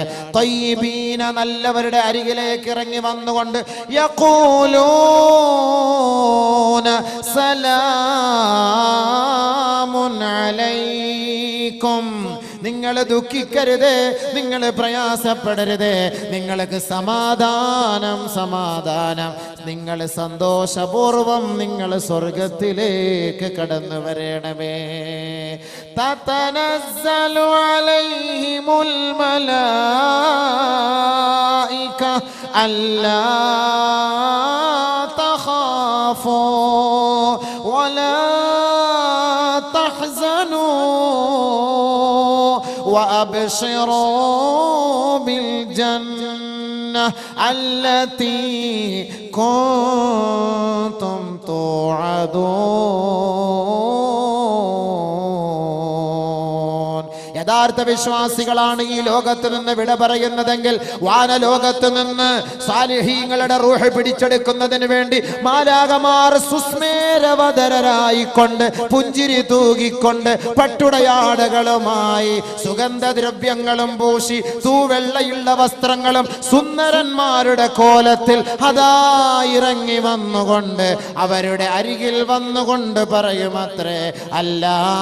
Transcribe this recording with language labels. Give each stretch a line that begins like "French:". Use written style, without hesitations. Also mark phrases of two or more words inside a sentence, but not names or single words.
Malayalam: തയ്യിബീന, നല്ലവരുടെ അരികിലേക്ക് ഇറങ്ങി വന്നുകൊണ്ട്
Arabic: يقولون سلام عليكم,
Malayalam: നിങ്ങൾ ദുഃഖിക്കരുത്, നിങ്ങൾ പ്രയാസപ്പെടരുത്, നിങ്ങൾക്ക് സമാധാനം, നിങ്ങൾ സന്തോഷപൂർവം നിങ്ങൾ സ്വർഗത്തിലേക്ക് കടന്നു വരണമേ.
Arabic: تتنزل عليهم الملائكة ألا تخافوا ولا وأبشروا بالجنة التي كنتم توعدون.
Malayalam: യഥാർത്ഥ വിശ്വാസികളാണ് ഈ ലോകത്ത് നിന്ന് വിട പറയുന്നതെങ്കിൽ വാനലോകത്ത് നിന്ന് സാലിഹീങ്ങളുടെ റൂഹ് പിടിച്ചെടുക്കുന്നതിന് വേണ്ടി മാലാകമാർ സുസ്മേരവദരായിക്കൊണ്ട്, പുഞ്ചിരി തൂകിക്കൊണ്ട്, പട്ടുടയാടകളുമായി, സുഗന്ധദ്രവ്യങ്ങളും പൂശി, തൂവെള്ളയുള്ള വസ്ത്രങ്ങളും സുന്ദരന്മാരുടെ കോലത്തിൽ അതാ ഇറങ്ങി വന്നുകൊണ്ട് അവരുടെ അരികിൽ വന്നുകൊണ്ട് പറയുമത്രേ, അല്ലാ